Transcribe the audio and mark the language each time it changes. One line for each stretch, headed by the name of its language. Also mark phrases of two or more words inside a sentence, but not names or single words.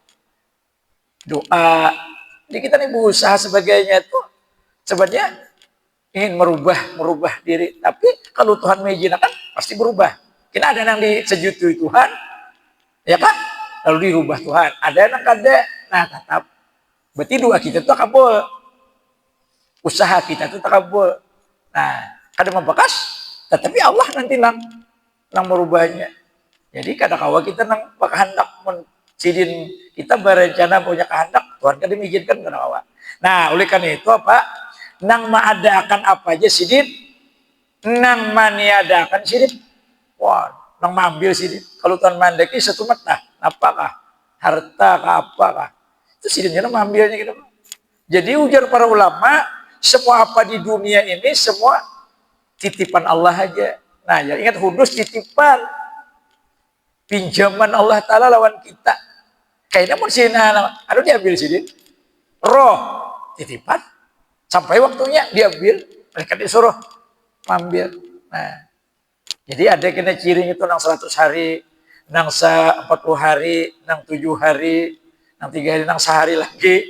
Indonesian: Doa. Jadi kita nih berusaha sebagainya itu sebenarnya ingin merubah diri. Tapi kalau Tuhan mengizinkan pasti berubah. Kita ada yang disetujui Tuhan, ya kan? Lalu dirubah Tuhan. Ada yang kada, nah tetap. Berarti doa kita itu kabul. Usaha kita itu kabul. Nah, kada membekas, tetapi Allah nanti nang merubahnya.
Banjar: Jadi kada kawa kita nang berkehendak sidin kita berencana punya kehendak, Tuhan kada mengizinkan kada kawa.
Indonesian: Nah, oleh karena itu apa?
Banjar: Nang mengadakan apa aja sidin, nang maniadakan sidin. Wah, nang mengambil sidin. Kalau Tuhan mandeki satu mata,
Indonesian: apakah? Harta kah apakah? Itu sidinnya mengambilnya gitu. Jadi ujar para ulama, semua apa di dunia ini semua titipan Allah aja. Nah, ya ingat hudus titipan.
Banjar: Pinjaman Allah Ta'ala lawan kita.
Indonesian: Kayaknya mau sih, aduh diambil sidin. Roh, titipan. Sampai waktunya diambil, mereka disuruh ambil. Nah, jadi ada kena ciri itu nang 100 hari, nang 40 hari, nang 7 hari, nang 3 hari, nang sehari lagi.